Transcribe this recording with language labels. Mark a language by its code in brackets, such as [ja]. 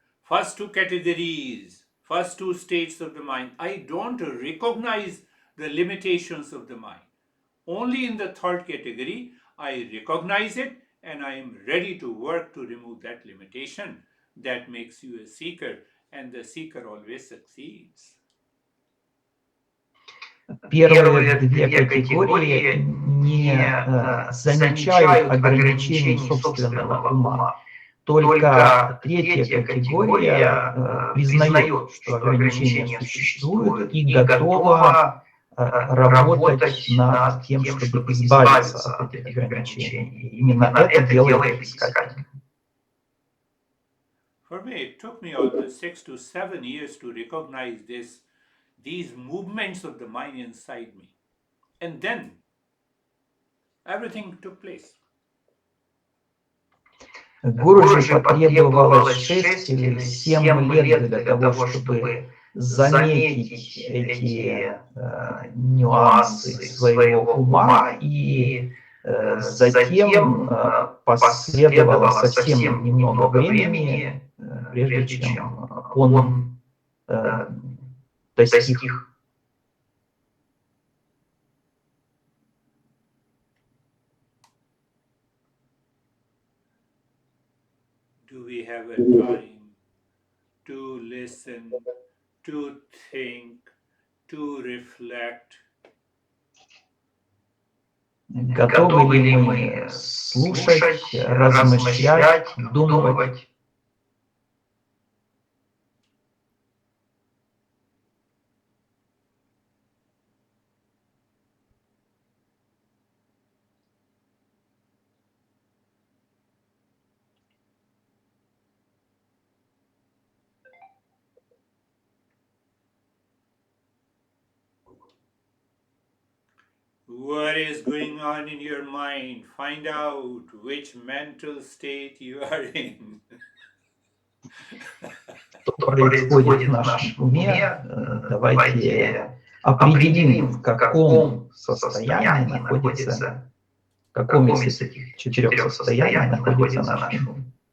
[en] First two categories, first two states of the mind, I don't recognize the limitations of the mind. Only in the third category, I recognize it and I am ready to work to remove that limitation that makes you a seeker, and the seeker always succeeds. [ru] первые две категории не замечают ограничений собственного ума. Только третья категория признает, что ограничения существуют и готова работать над тем, чтобы избавиться от этих ограничений. И именно это делает искатель. [en] For me, it took me almost 6 to 7 years to recognize these movements of the mind inside me. And then everything took place. [ru] Гуру потребовалось 6 или 7 лет для того, чтобы заметить эти нюансы своего ума, и затем последовало совсем немного времени, прежде чем он достиг. [en] Do we have a time to listen, to think, to reflect? [ru] Готовы ли мы слушать, размышлять, думать? [en] What is going on in your mind? Find out which mental state you are in. [ru] Что происходит в нашем уме? Давайте определим, в каком состоянии находится, в каком из этих 4 состояний находится наш ум.